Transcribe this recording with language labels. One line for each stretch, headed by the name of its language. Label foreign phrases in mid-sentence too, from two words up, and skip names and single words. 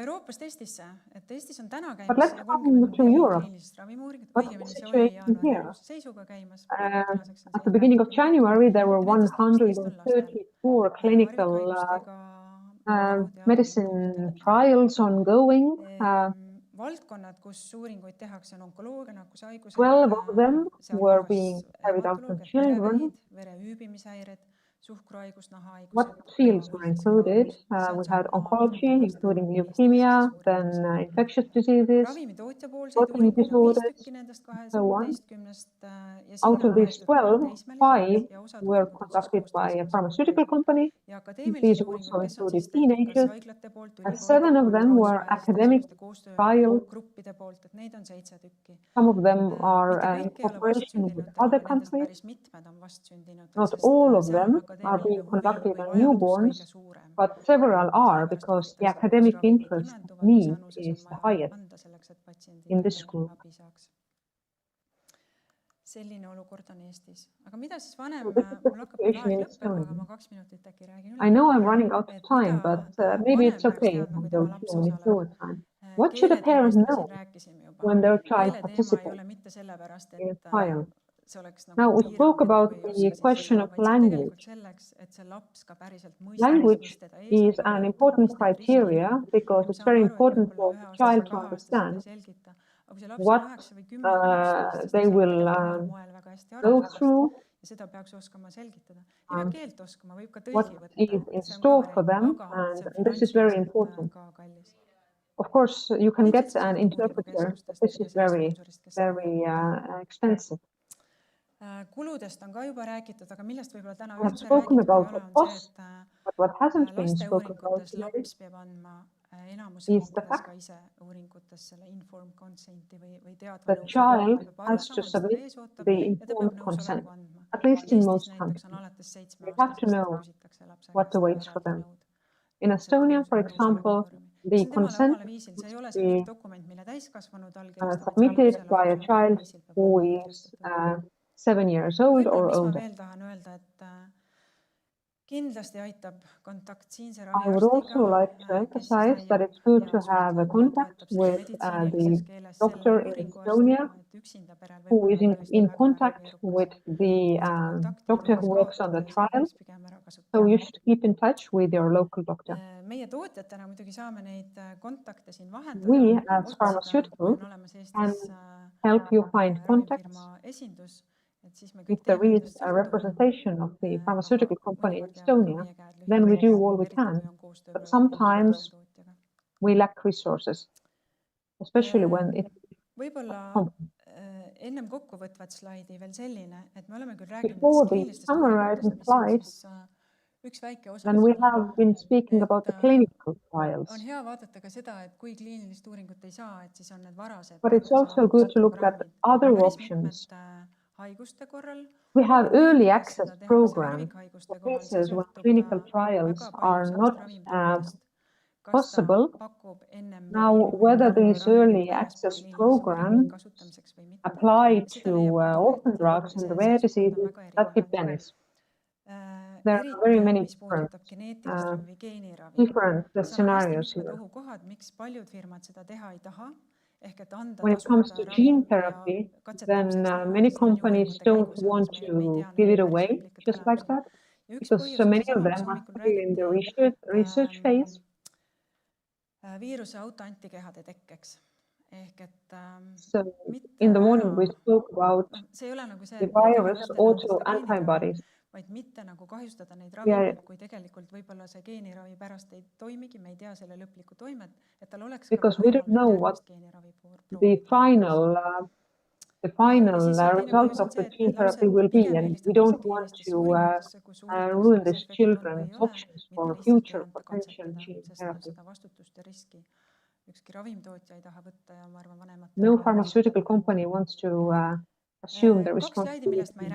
English: But let's come to Europe. What's the situation here? At the beginning of January, there were 134 clinical medicine trials ongoing.
Estonian: valdkonnad, kus uuringuid tehakse, on onkoloogia, nakkushaigused,
English: 12 of them were being
Estonian: sealhulgas
English: carried out on
Estonian: hematoloogia,
English: children.
Estonian: verevähid, vere hüübimishäired, suhkruhaigus,
English: What
Estonian: nahahaigused,
English: fields were included? We had oncology, including leukemia, then infectious diseases,
Estonian: ravimitootjapoolseid
English: protein
Estonian: uuringuid on 5
English: disorders,
Estonian: tükki nendest
English: so on.
Estonian: 12-st ja
English: Out
Estonian: sinna
English: of
Estonian: on
English: these
Estonian: võetud
English: 12,
Estonian: teismelised
English: 5
Estonian: ja osad
English: were
Estonian: uuringud on siis
English: conducted by a
Estonian: 16-aastased.
English: pharmaceutical company.
Estonian: Ja
English: These
Estonian: akadeemilised
English: also
Estonian: uuringud, kes on
English: included
Estonian: siis tehtud kas
English: teenagers,
Estonian: haiglate poolt,
English: and 7 of them were academic trials.
Estonian: koostöögruppide poolt, et neid on 7 tükki.
English: Some of them are
Estonian: Mitte
English: in
Estonian: kõik ei ole
English: cooperation with
Estonian: vastsündinutel,
English: other
Estonian: aga nendest
English: countries.
Estonian: päris mitmed on vastsündinutel,
English: Not
Estonian: sest
English: all of
Estonian: seal
English: them
Estonian: on
English: are
Estonian: akadeemiline
English: being
Estonian: huvi
English: conducted
Estonian: või on vajadus
English: newborns,
Estonian: kõige suurem.
English: but several are
Estonian: Sellepärast
English: because the
Estonian: vaadatakse,
English: academic
Estonian: kus ravimid
English: interest
Estonian: imenduvad, mis need anuses
English: is
Estonian: on
English: the
Estonian: vaja
English: highest
Estonian: anda selleks, et
English: in
Estonian: patsiendile
English: this group.
Estonian: abi saaks. Selline olukord on Eestis. Aga mida siis vanem,
English: So this is the
Estonian: mul hakkab küll
English: situation
Estonian: aeg
English: in
Estonian: lõppema, aga
English: Estonia.
Estonian: ma 2 minutit äkki räägin
English: I
Estonian: üle.
English: know I'm running out of
Estonian: Et
English: time,
Estonian: mida
English: but maybe it's
Estonian: vanem peaks
English: okay
Estonian: teadma,
English: if
Estonian: kui
English: I
Estonian: tema
English: go
Estonian: laps
English: 2 minutes
Estonian: osaleb.
English: overtime. What should a parent
Estonian: Keeleteemast me
English: know
Estonian: siin rääkisime juba.
English: when their child
Estonian: Keeleteema ei
English: participates
Estonian: ole mitte sellepärast,
English: in a
Estonian: et
English: trial?
Estonian: see oleks nagu
English: Now we
Estonian: piirang,
English: spoke
Estonian: et
English: about
Estonian: kui ei
English: the
Estonian: oska, siis ei
English: question
Estonian: saa,
English: of
Estonian: vaid see on tegelikult
English: language.
Estonian: selleks, et see laps ka päriselt mõistaks,
English: Language
Estonian: mis teda ees
English: is
Estonian: ootab,
English: an
Estonian: ja
English: important
Estonian: mis need riskid
English: criteria
Estonian: on.
English: because
Estonian: Ja me
English: it's
Estonian: saame
English: very
Estonian: aru, et
English: important
Estonian: võib-olla
English: for the
Estonian: 1-aastaselt,
English: child to
Estonian: 2-aastaselt ei
English: understand
Estonian: selgita. Aga kui see laps on
English: what
Estonian: 9 või 10 või 11, siis ta
English: they
Estonian: saab
English: will
Estonian: tegelikult omal moel väga hästi aru
English: go
Estonian: sellest.
English: through,
Estonian: Ja seda peaks oskama selgitada. Ei pea keelt oskama, võib ka
English: what
Estonian: tõlgi võtta.
English: is in
Estonian: See on ka
English: store for
Estonian: variant,
English: them,
Estonian: aga see on
English: and this is very
Estonian: finantsiliselt
English: important.
Estonian: ka kallis.
English: Of course, you can
Estonian: Ilmselt
English: get
Estonian: see
English: an
Estonian: sõltub
English: interpreter, but
Estonian: uuringukeskustest
English: this
Estonian: ja
English: is
Estonian: sellest
English: very,
Estonian: sponsorist, kes seda
English: very
Estonian: teeb.
English: expensive.
Estonian: Kuludest on ka juba räägitud, aga millest võib-olla täna
English: We have
Estonian: üldse
English: spoken
Estonian: räägitud ei
English: about
Estonian: ole,
English: the
Estonian: on
English: cost,
Estonian: see,
English: but what hasn't
Estonian: et
English: been
Estonian: laste
English: spoken about
Estonian: uuringutes
English: today
Estonian: laps peab andma enamus
English: is the
Estonian: riikides
English: fact
Estonian: ka ise uuringutes selle
English: informed consent'i
Estonian: või teadva
English: the
Estonian: nõusoleku.
English: child
Estonian: Ta peab aru
English: has to
Estonian: saama, mis ta
English: submit
Estonian: ees ootab
English: the
Estonian: ja ta
English: informed
Estonian: peab
English: consent,
Estonian: nõusoleku andma.
English: at least in
Estonian: Eestis
English: most
Estonian: näiteks
English: countries.
Estonian: on alates
English: They have to
Estonian: 7-aastasest
English: know
Estonian: küsitakse lapse
English: what
Estonian: käest
English: awaits for
Estonian: eraldi
English: them.
Estonian: nõud.
English: In Estonia, for example, the
Estonian: See on temale
English: consent
Estonian: omale viisil, see ei ole
English: must
Estonian: see mingi
English: be
Estonian: dokument, mille täiskasvanud allkirjastab,
English: submitted by a child who is 7 years old
Estonian: Võib-olla,
English: or
Estonian: mis ma
English: older.
Estonian: veel tahan öelda, et kindlasti aitab kontakt siinse
English: I would also like to emphasize that it's good to have a contact with the doctor in Estonia who is in contact with the doctor who works on the trial. So you should keep in touch with your local doctor. Meie tootjatena muidugi saame neid kontakte siin vahendada. We as pharmaceuticals can help you find contacts. If there is a representation of the pharmaceutical company in Estonia, then we do all we can. But sometimes we lack resources, especially when it's
Estonian: võib-olla ennem kokkuvõtvat slaidi veel selline, et me oleme küll rääkinud
English: before the
Estonian: kliinilistest
English: summarizing
Estonian: uuringutest, mis on
English: slide,
Estonian: siis üks väike osa.
English: then we have been speaking about the clinical trials.
Estonian: On hea vaadata ka seda, et kui kliinilist uuringut ei saa, et siis on need varased.
English: But it's also good to look at other options.
Estonian: Haiguste korral.
English: We have early access programs for cases when clinical trials are not possible. Now, whether these early access programs apply to orphan drugs and rare diseases, that depends. There are very many different scenarios here. When it comes to gene therapy, then many companies don't want to give it away just like that, because so many of them are still in the research phase.
Estonian: Viiruse autoantikehade tekkeks.
English: So in the morning we spoke about the virus autoantibodies.
Estonian: Vaid mitte nagu kahjustada neid ravimeid, kui tegelikult võib-olla see geeniravi pärast ei toimigi, me ei tea selle lõplikku toimet, et tal oleks
English: because we don't know what the final result of the gene therapy will be, and we don't want to ruin these children's options for future potential gene therapy. No pharmaceutical company wants to assume the responsibility.